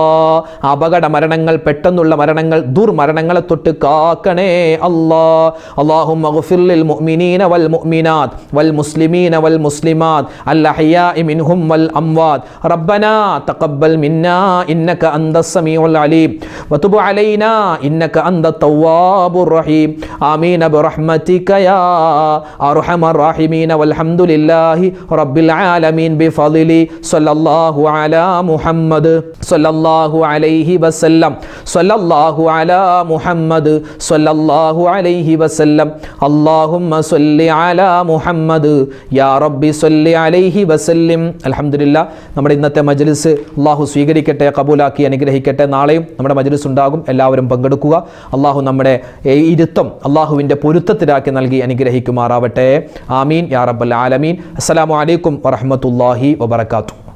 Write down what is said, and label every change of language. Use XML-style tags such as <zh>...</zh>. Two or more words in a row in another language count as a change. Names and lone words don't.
<ml>അപകട മരണങ്ങൾ, പെട്ടെന്നുള്ള മരണങ്ങൾ, ദുർമരണങ്ങളെ തൊട്ട് കാക്കണേ അല്ലാ.</ml> <ar>اللهم اغفر للمؤمنين والمؤمنات والمسلمين والمسلمات الأحياء منهم والأموات. ربنا تقبل منا إنك أنت السميع العليم وتب علينا إنك أنت التواب الرحيم آمين برحمتك يا أرحم الراحمين والحمد لله رب العالمين بفضله صلى الله على محمد صلى الله عليه وسلم صلى الله على محمد صلى الله عليه وسلم اللهم صل على محمد يا رب صل عليه وسلم.</ar> <ml>അൽഹംദുലില്ലാ, നമ്മുടെ ഇന്നത്തെ മജ്ലിസ് അല്ലാഹു സ്വീകരിക്കട്ടെ, ഖബൂലാക്കി അനുഗ്രഹിക്കട്ടെ. നാളെയും നമ്മുടെ മജ്ലിസ് ഉണ്ടാകും, എല്ലാവരും പങ്കെടുക്കുക. അള്ളാഹു നമ്മുടെ ഇരുത്തം അള്ളാഹുവിൻ്റെ പൊരുത്തത്തിലാക്കി നൽകി അനുഗ്രഹിക്കുമാറാവട്ടെ.</ml> <ar>آمين يا رب العالمين. السلام عليكم ورحمة الله وبركاته.</ar>